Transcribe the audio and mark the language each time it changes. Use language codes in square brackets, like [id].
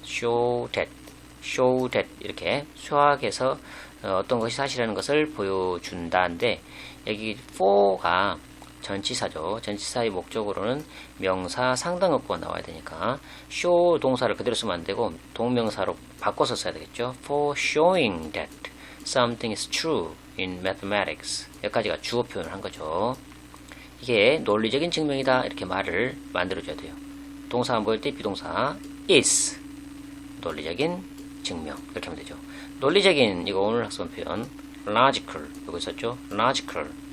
[ko] show that 이렇게 수학에서 어떤 것이 사실이라는 것을 보여준다인데 여기 for가 전치사죠. 전치사의 목적으로는 명사 상당어구가 나와야 되니까 show 동사를 그대로 쓰면 안 되고 동명사로 바꿔서 써야 되겠죠. [en] For showing that something is true in mathematics. [ko] 여기까지가 주어 표현을 한 거죠. 이게 논리적인 증명이다. 이렇게 말을 만들어줘야 돼요. 동사 안 보일 때 비동사 is. 논리적인 증명. 이렇게 하면 되죠. 논리적인, 이거 오늘 학습한 표현 logical. 이거 있었죠. logical.